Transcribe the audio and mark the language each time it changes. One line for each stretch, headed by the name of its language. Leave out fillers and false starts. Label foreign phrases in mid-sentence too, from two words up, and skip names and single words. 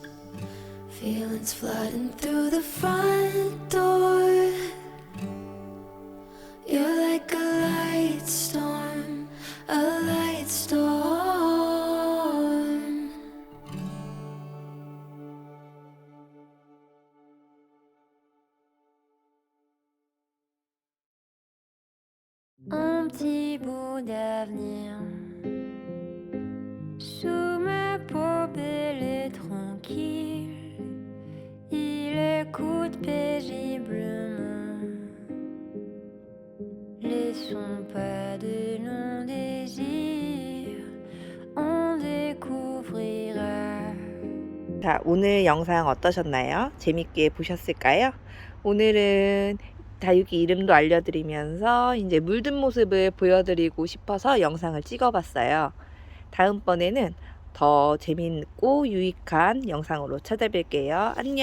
English: Feelings flooding through the front door. You're like a light storm, a light storm.
French: Un petit bout d'avenir sous ma peau belle et tranquille. Il écoute paisiblement les sons pas de longs désirs. On découvrira.
Korean: 자, 오늘 영상 어떠셨나요? 재밌게 보셨을까요? 오늘은 다육이 이름도 알려드리면서 이제 물든 모습을 보여드리고 싶어서 영상을 찍어봤어요. 다음번에는 더 재밌고 유익한 영상으로 찾아뵐게요.